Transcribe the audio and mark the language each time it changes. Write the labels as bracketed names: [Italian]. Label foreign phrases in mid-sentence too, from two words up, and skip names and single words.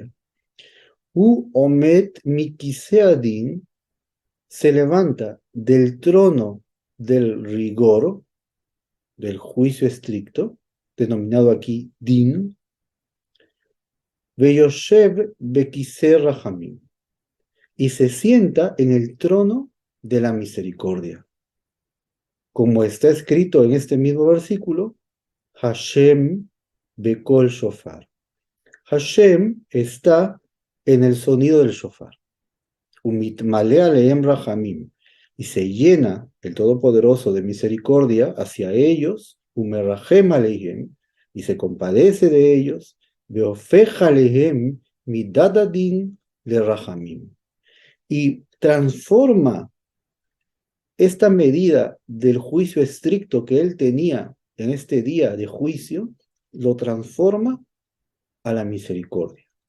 [Hebrew] ועומד מכסא דין, [Spanish] se levanta del trono del rigor, del juicio estricto, denominado aquí din, [Hebrew] ויושב בכסא רחמים, [Spanish] y se sienta en el trono de la misericordia. Como está escrito en este mismo versículo, [Hebrew] ה' בקול שופר. [Spanish] Hashem está en el sonido del shofar. [Hebrew] ומתמלא עליהם רחמים, [Spanish] y se llena el Todopoderoso de misericordia hacia ellos, [Hebrew] ומרחם עליהם, [Spanish] y se compadece de ellos, [Hebrew] והופך עליהם מידת הדין לרחמים, [Spanish] y transforma esta medida del juicio estricto que él tenía en este día de juicio, lo transforma a la misericordia.